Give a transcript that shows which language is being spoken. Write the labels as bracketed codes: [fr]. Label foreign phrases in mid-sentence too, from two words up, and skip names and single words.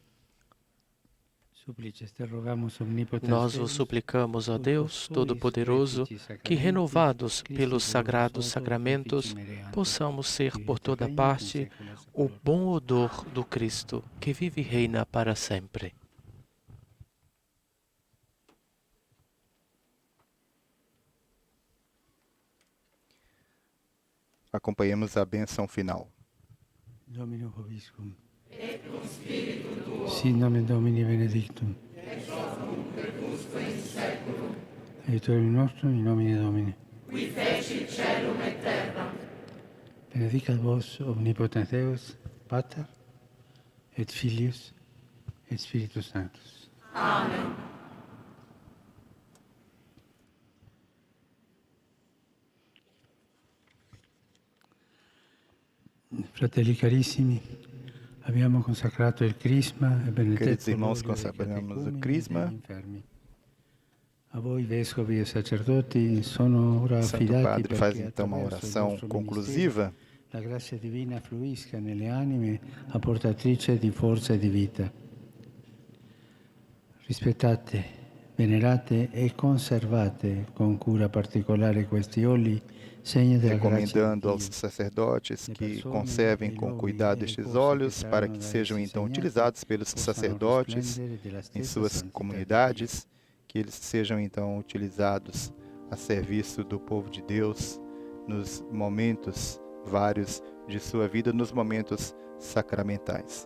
[pt] Nós vos suplicamos, ó Deus Todo-Poderoso, que, renovados pelos sagrados sacramentos, possamos ser por toda parte o bom odor do Cristo, que vive e reina para sempre. Acompanhemos a bênção final. [la] Domino Vobiscum. Et cum spiritu tuo. Sit nomen Domini benedictum. Ex hoc nunc et usque in saeculum. Aiutorium nostrum in nomine Domini. Qui fecit caelum et terram. Benedicat vos omnipotens Deus, Pater, et Filius, et Spiritus Sanctus. Amen. [it] Fratelli carissimi, abbiamo consacrato il Crisma e benedetto. [pt] Queridos irmãos, consagramos o Crisma. [it] A voi, vescovi e sacerdoti, sono ora [pt] Santo [it] affidati [pt] Padre faz [it] perché [pt] então uma [it] attraverso il [pt] oração [it] vostro [pt] conclusiva. [it] ministero la grazia divina fluisca nelle anime, apportatrice di forza e di vita. Rispettate, venerate e conservate con cura particolare questi oli, segno della grazia di [pt] Recomendando aos [it] Dio. [pt] sacerdotes que conservem com cuidado estes óleos para que sejam então utilizados pelos sacerdotes em suas comunidades, que eles sejam então utilizados a serviço do povo de Deus nos momentos vários de sua vida, nos momentos sacramentais.